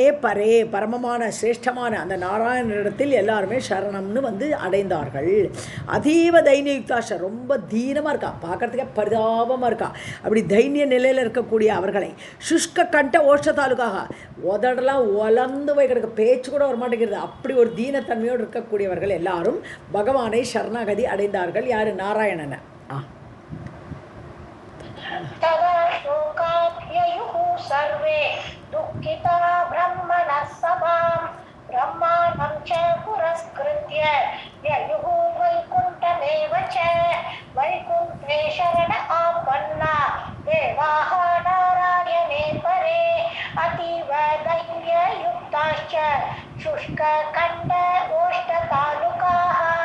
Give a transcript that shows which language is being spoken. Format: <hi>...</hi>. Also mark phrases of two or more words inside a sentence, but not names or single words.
<ta>பரே பரமமான சிரேஷ்டமான அந்த நாராயணனிடத்தில் எல்லாருமே சரணம்னு வந்து அடைந்தார்கள்</ta> <sa>अतीव दैन्ययुक्ताश्च</sa> <ta>ரொம்ப தீனமாக இருக்கா பார்க்குறதுக்கே பரிதாபமாக இருக்கா அப்படி தைன்ய நிலையில் இருக்கக்கூடிய அவர்களை</ta> <sa>शुष्क कण्ठ ओष्ठ</sa> <ta>தாலுக்காக உதடெல்லாம் உலர்ந்து போய் கிடக்க பேச்சு கூட வரமாட்டேங்கிறது அப்படி ஒரு தீனத்தன்மையோடு இருக்கக்கூடியவர்கள் எல்லாரும் பகவானை சரணாகதி அடைந்தார்கள் யாரு நாராயணனை</ta> <sa>तदा शोकात् ययुः सर्वे दुःखिता ब्रह्मणः सभां ब्रह्माणं च पुरस्कृत्य ययुः वैकुण्ठमेव च वैकुण्ठे शरण आपन्ना देवाः नारायणे परे अतीव दैन्ययुक्ताश्च शुष्ककण्ठ ओष्ठतालुकाः</sa>